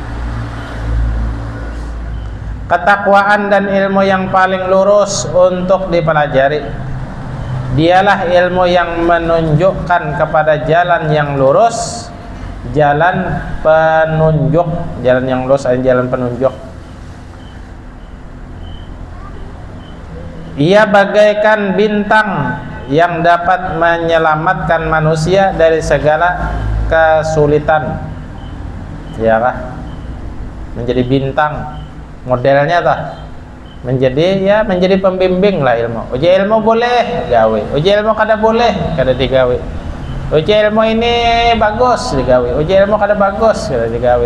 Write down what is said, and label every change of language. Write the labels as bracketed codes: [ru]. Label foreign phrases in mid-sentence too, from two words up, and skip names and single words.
[id] Ketakwaan dan ilmu yang paling lurus untuk dipelajari, dialah ilmu yang menunjukkan kepada jalan yang lurus, jalan penunjuk, jalan yang lurus adalah jalan penunjuk. Ia bagaikan bintang yang dapat menyelamatkan manusia dari segala kesulitan. [bjn] Ya kah? Menjadi bintang modelnya tah. [id] Menjadi pembimbing lah ilmu. [bjn] Uji ilmu boleh gawe, uji ilmu kada boleh kada digawe. Uji ilmu ini bagus digawe, uji ilmu kada bagus kada digawe.